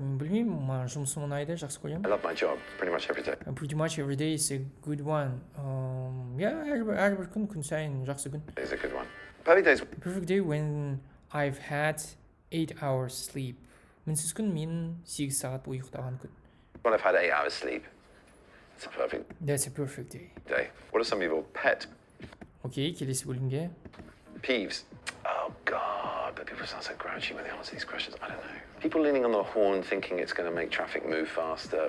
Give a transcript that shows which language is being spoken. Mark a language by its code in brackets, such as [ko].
[kk] Білмеймін, маған жұмысым ұнайды, жақсы көремін. [en] I love my job pretty much every day. Pretty much every day is a good one. [kk] Әрбір күн сайын жақсы күн. [en] It's a good one. Perfect day when I've had 8 hours sleep. [kk] Мінсіз күн мен 8 сағат ұйықтаған күн. [en] When I've had 8 hours sleep, it's a perfect That's a perfect day. day. What are some people? Pet [kk] Окей, келесі бөлімге. [en] peeves. Oh God, but people sound so grouchy when they answer these questions. I don't know. People leaning on the horn thinking it's going to make traffic move faster.